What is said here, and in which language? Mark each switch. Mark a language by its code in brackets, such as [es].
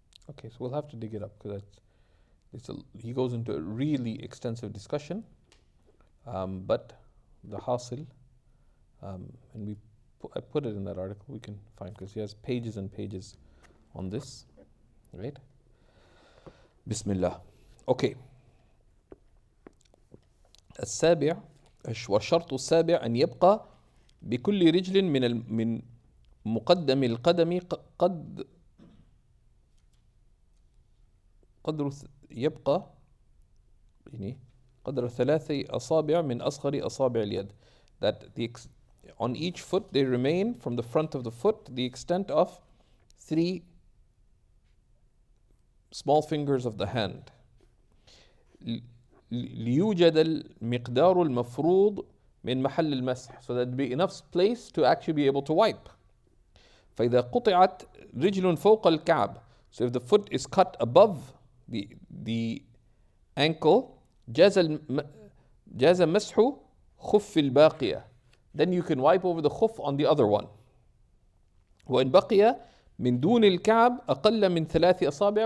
[en] okay, so we'll have to dig it up because he goes into a really extensive discussion, but the hasil, and I put it in that article, we can find, because he has pages and pages on this, right? Bismillah. Okay. [ar] السابع والشرط السابع أن يبقى بكل رجل من مقدم القدم قدر يبقى يعني قدر 3 أصابع من أصغر أصابع اليد. [en] That on each foot they remain from the front of the foot the extent of 3 small fingers of the hand. [ar] ليوجد المقدار المفروض من محل المسح, [en] so that be enough space to actually be able to wipe. [ar] فإذا قطعت رجل فوق الكعب, [en] So if the foot is cut above the ankle, [ar] جاز مسح خف الباقية. [en] Then you can wipe over the khuf on the other one. [ar] وإن بقي من دون الكعب أقل من 3 أصابع.